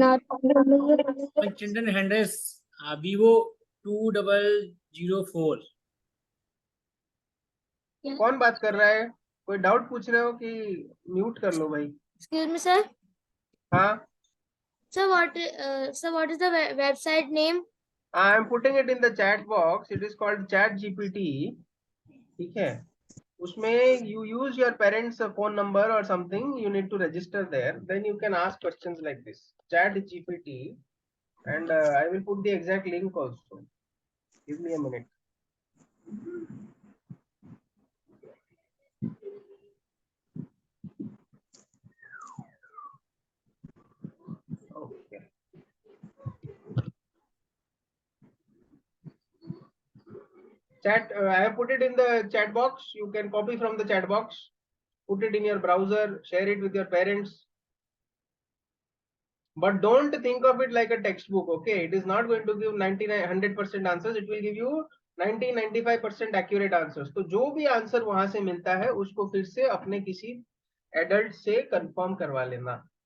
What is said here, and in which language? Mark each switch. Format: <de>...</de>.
<en>My children hand is Vivo 2004.</en> <hi>कौन बात कर रहा है? कोई डाउट पूछ रहे हो कि म्यूट कर लो भाई?</hi> <en>Excuse me, sir.</en> <hi>हाँ.</hi> <en>Sir, what is the website name? I am putting it in the chat box. It is called ChatGPT.</en> <hi>ठीक है? उसमें</hi> <en>you use your parents' phone number or something. You need to register there. Then you can ask questions like this. ChatGPT, and I will put the exact link also. Give me a minute. Okay. Chat, I have put it in the chat box. You can copy from the chat box, put it in your browser, share it with your parents. But don't think of it like a textbook, okay? It is not going to give 99-100% answers. It will give you 90-95% accurate answers.</en> <hi>तो जो भी answer वहां से मिलता है उसको फिर से अपने किसी एडल्ट से कंफर्म करवा लेना.</hi>